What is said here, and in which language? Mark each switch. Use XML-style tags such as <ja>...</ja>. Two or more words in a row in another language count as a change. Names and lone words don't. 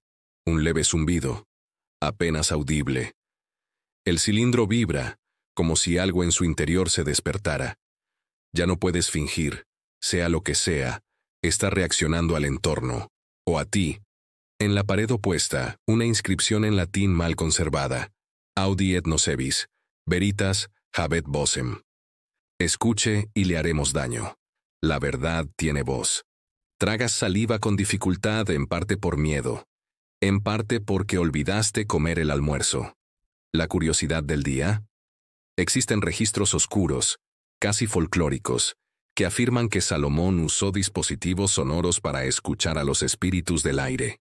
<es>Un leve zumbido. Apenas audible. El cilindro vibra, como si algo en su interior se despertara. Ya no puedes fingir, sea lo que sea, está reaccionando al entorno, o a ti. En la pared opuesta, una inscripción en latín mal conservada.</es> <la>Audi et nocebis, veritas habet vocem.</la> <es>Escuche y le haremos daño. La verdad tiene voz. Tragas saliva con dificultad, en parte por miedo, en parte porque olvidaste comer el almuerzo. ¿La curiosidad del día? Existen registros oscuros, casi folclóricos, que afirman que Salomón usó dispositivos sonoros para escuchar a los espíritus del aire.</es>